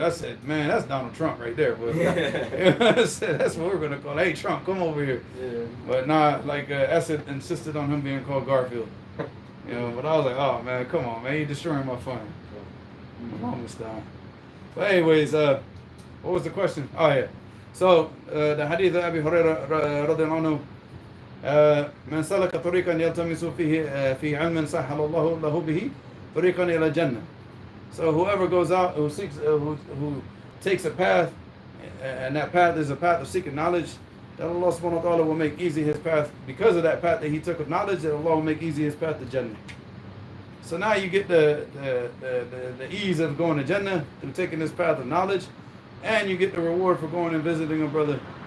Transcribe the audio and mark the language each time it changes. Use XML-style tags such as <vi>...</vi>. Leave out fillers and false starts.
<en>I said, man, that's Donald Trump right there. But I said, that's what we're going to call him. Hey, Trump, come over here. Yeah. But nah, like Asad insisted on him being called Garfield. You know, but I was like, oh man, come on, man, you're destroying my fun. Almost done. But anyways, what was the question? Oh yeah. So the hadith of Abi Hurairah radiallahu anhu,</en> <ar>من سلك طريقا يلتمس فيه علما سهل الله له به طريقا إلى الجنة.</ar> <en>So whoever goes out, who seeks, who takes a path, and that path is a path of seeking knowledge, that Allah subhanahu wa ta'ala will make easy his path. Because of that path that he took of knowledge, that Allah will make easy his path to Jannah. So now you get the ease of going to Jannah through taking this path of knowledge, and you get the reward for going and visiting a brother.</en>